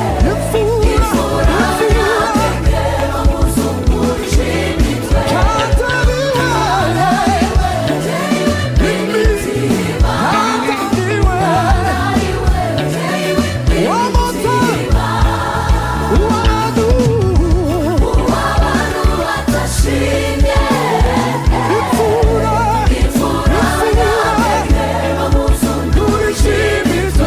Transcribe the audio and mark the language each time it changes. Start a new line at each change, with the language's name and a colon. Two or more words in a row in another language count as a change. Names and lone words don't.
Kinyarwanda: Imfura, imfura. Katariwe, imitima.
English: One more time.
Kinyarwanda: Uwadu. Imfura, imfura, turishimye.